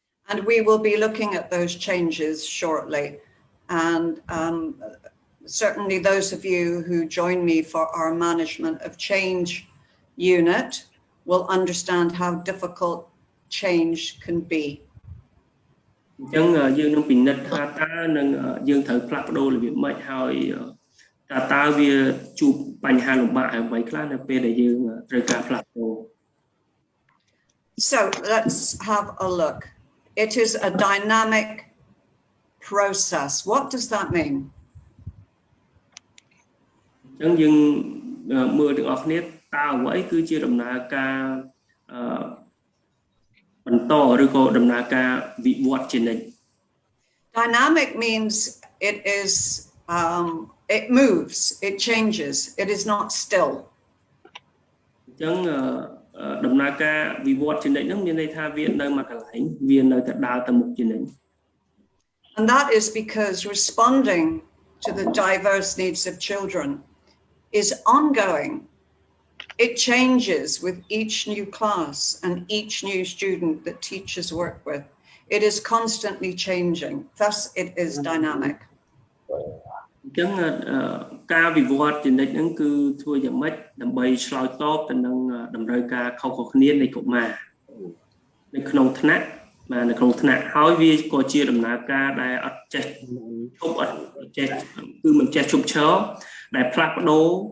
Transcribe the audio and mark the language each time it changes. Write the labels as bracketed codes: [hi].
[en] And we will be looking at those changes shortly. And certainly those of you who join me for our management of change unit will understand how difficult change can be. [km] អញ្ចឹងយើងនឹងពិនិត្យថាតើនឹងយើងត្រូវផ្លាស់ប្ដូររបៀបម៉េចហើយតើវាជួបបញ្ហាលំបាកអ្វីខ្លះនៅពេលដែលយើងត្រូវការផ្លាស់ប្ដូរ [en] So let's have a look. It is a dynamic process. What does that mean? [km] អញ្ចឹងយើងមើលទាំងអស់គ្នាតើអ្វីគឺជាដំណើរការបន្តឬក៏ដំណើរការវិវត្តជានិច្ច [en] Dynamic means it is it moves, it changes, it is not still. [km] អញ្ចឹងដំណើរការវិវត្តជានិច្ចហ្នឹងមានន័យថាវានៅមួយកន្លែងវានៅតែដើរទៅមុខជានិច្ច [en] And that is because responding to the diverse needs of children is ongoing. It changes with each new class and each new student that teachers work with. It is constantly changing. Thus, it is dynamic. [km] អញ្ចឹងការវិវត្តជានិច្ចហ្នឹងគឺធ្វើយ៉ាងម៉េចដើម្បីឆ្លើយតបទៅនឹងតម្រូវការខុសៗគ្នានៃកុមារនៅក្នុងថ្នាក់បាទនៅក្នុងថ្នាក់ហើយវាក៏ជាដំណើរការដែលអត់ចេះឈប់អត់ចេះគឺមិនចេះឈប់ឈរដែលផ្លាស់ប្ដូរ